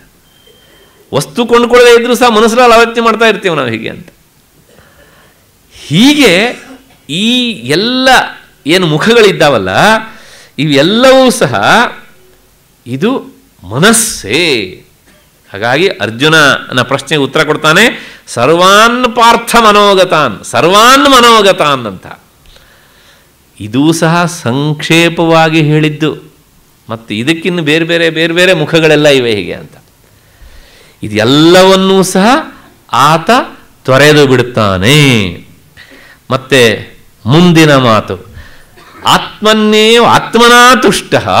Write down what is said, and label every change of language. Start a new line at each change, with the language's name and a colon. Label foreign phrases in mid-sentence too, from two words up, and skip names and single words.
Kannada: ವಸ್ತು ಕೊಂಡ್ಕೊಳ್ಳದೆ ಇದ್ರೂ ಸಹ ಮನಸ್ಸಲ್ಲಿ ಆಲೋಚನೆ ಮಾಡ್ತಾ ಇರ್ತೇವೆ ನಾವು ಹೀಗೆ ಅಂತ. ಹೀಗೆ ಈ ಎಲ್ಲ ಏನು ಮುಖಗಳಿದ್ದಾವಲ್ಲ, ಇವೆಲ್ಲವೂ ಸಹ ಇದು ಮನಸ್ಸೇ. ಹಾಗಾಗಿ ಅರ್ಜುನನ ಪ್ರಶ್ನೆಗೆ ಉತ್ತರ ಕೊಡ್ತಾನೆ,
Sanskrit: ಸರ್ವಾನ್ ಪಾರ್ಥ ಮನೋಗತಾನ್, ಸರ್ವಾನ್ ಮನೋಗತಾನ್ ಅಂತ.
Kannada: ಇದೂ ಸಹ ಸಂಕ್ಷೇಪವಾಗಿ ಹೇಳಿದ್ದು. ಮತ್ತು ಇದಕ್ಕಿನ್ನು ಬೇರೆ ಬೇರೆ ಮುಖಗಳೆಲ್ಲ ಇವೆ ಹೀಗೆ ಅಂತ. ಇದೆಲ್ಲವನ್ನೂ ಸಹ ಆತ ತೊರೆದು ಬಿಡುತ್ತಾನೆ. ಮತ್ತೆ ಮುಂದಿನ ಮಾತು,
Sanskrit: ಆತ್ಮನ್ನೇವ ಆತ್ಮನಾ ತುಷ್ಟ.